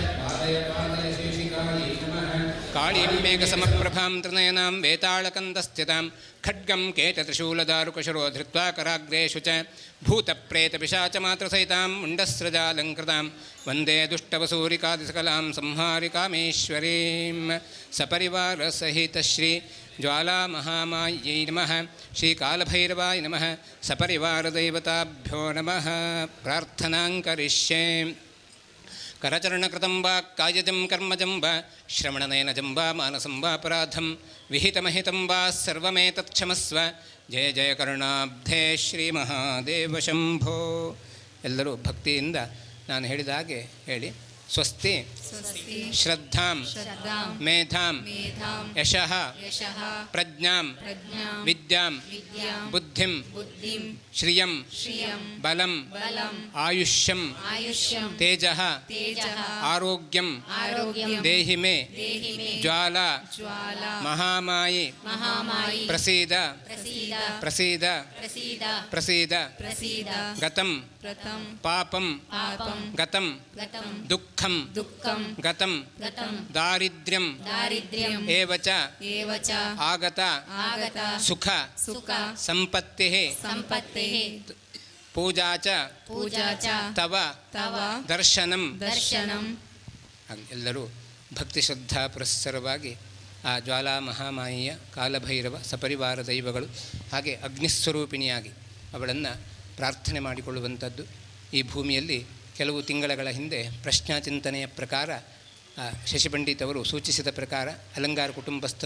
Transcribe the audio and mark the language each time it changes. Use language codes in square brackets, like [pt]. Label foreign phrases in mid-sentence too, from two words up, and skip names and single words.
[sa] पादय शेषिकायै नमः काळीमेकसमप्रभां त्रिनयनां वेताळकन्दस्थितां खड्गं केटत्रिशूलदारुकशरो धृत्वा कराग्रेषु च भूतप्रेतपिशाचमात्रसहितां मुण्डस्रजालङ्कृतां वन्दे दुष्टवसूरिकादिसकलां संहारिकामेश्वरीं सपरिवारसहितश्री ज्वालामहामायै नमः श्रीकालभैरवाय नमः सपरिवारदैवताभ्यो नमः प्रार्थनां करिष्ये करचरणकृतं वा कायजं कर्मजं वा श्रवणनयनजं वा मानसं वा अपराधं विहितमहितं वा सर्वमेतत्क्षमस्व जय जय ಕರುಣಾಬ್ಧೇ ಶ್ರೀ ಮಹಾದೇವ ಶಂಭೋ. [kn] ಎಲ್ಲರೂ ಭಕ್ತಿಯಿಂದ ನಾನು ಹೇಳಿದ ಹಾಗೆ ಹೇಳಿ. [sa] ಸ್ವಸ್ತಿ ಶ್ರದ್ಧಾಂ ಮೇಧಾಂ ಯಶಃ ಪ್ರಜ್ಞಾಂ ವಿದ್ಯಾಂ ಬುದ್ಧಿಂ ಶ್ರಿಯಂ ಬಲಂ ಆಯುಷ್ಯಂ ತೇಜಃ ಆರೋಗ್ಯಂ ದೇಹಿ ಮೇ ಜ್ವಾಲಾ ಮಹಾಮಾಯಿ ಪ್ರಸೀದ ಪ್ರಸೀದ ಪ್ರಸೀದ ಗತಂ ಪಾಪಂ ಗತಂ ದುಃಖಂ ಗತಂ ದಾರಿದ್ರ್ಯಂ ಏವ ಚ ಆಗತ ಸುಖ ಸಂಪತ್ತಿಃ ಪೂಜಾ ಚ ತವ ದರ್ಶನಂ. [kn] ಎಲ್ಲರೂ ಭಕ್ತಿ ಶ್ರದ್ಧಾ ಪುರಸ್ಸರವಾಗಿ ಆ ಜ್ವಾಲಾ ಮಹಾಮಾಯಿಯ ಕಾಲಭೈರವ ಸಪರಿವಾರ ದೈವಗಳು ಹಾಗೆ ಅಗ್ನಿಸ್ವರೂಪಿಣಿಯಾಗಿ ಅವಳನ್ನು ಪ್ರಾರ್ಥನೆ ಮಾಡಿಕೊಳ್ಳುವಂಥದ್ದು. ಈ ಭೂಮಿಯಲ್ಲಿ ಕೆಲವು ತಿಂಗಳ ಹಿಂದೆ ಪ್ರಶ್ನಾಚಿಂತನೆಯ ಪ್ರಕಾರ ಶಶಿಪಂಡಿತ್ ಅವರು ಸೂಚಿಸಿದ ಪ್ರಕಾರ ಅಲಂಗಾರ ಕುಟುಂಬಸ್ಥರು